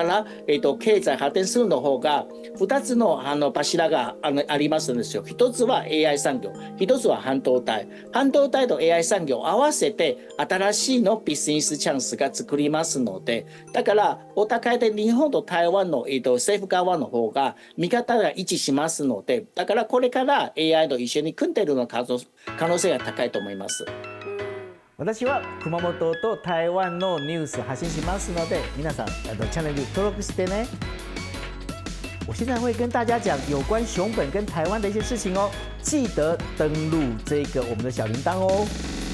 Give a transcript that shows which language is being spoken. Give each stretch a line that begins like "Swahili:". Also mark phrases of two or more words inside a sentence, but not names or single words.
Japanese: 、経済発展するの方が2つの柱がありますんですよ。1つは AI 産業、1つは半導体と AI 産業を合わせて新しいのビジネスチャンスが作りますので、だからお互いで日本と台湾の、政府側の方が見方が一致しますので、だからこれから AI と一緒に組んでいるの可能性が高いと思います。私は熊本と台湾のニュース発信しますので，皆さんチャンネル登録してね。
Chinese: 我现在会跟大家讲有关熊本跟台湾的一些事情哦，记得登录这个我们的小铃铛哦。